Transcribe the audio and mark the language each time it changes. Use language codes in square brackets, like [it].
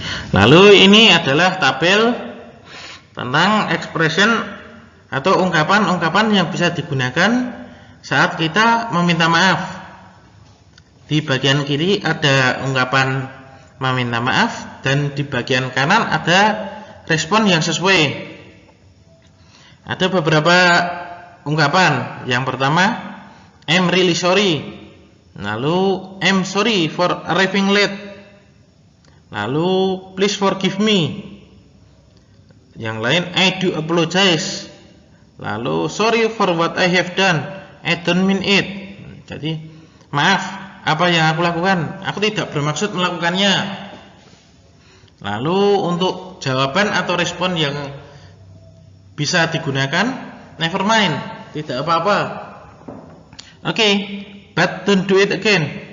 [id] Lalu ini adalah tabel tentang expression atau ungkapan-ungkapan yang bisa digunakan saat kita meminta maaf. Di bagian kiri ada ungkapan meminta maaf, dan di bagian kanan ada respon yang sesuai. Ada beberapa ungkapan. Yang pertama, [en] I'm really sorry. Lalu, I'm sorry for arriving late. Lalu, please forgive me. [id] Yang lain, [en] I do apologize. Lalu, sorry for what I have done, I don't mean it. [id] Jadi, maaf, apa yang aku lakukan, aku tidak bermaksud melakukannya. Lalu, untuk jawaban atau respon yang bisa digunakan, [en] never mind, [id] tidak apa-apa. [en] Oke, but don't do it again.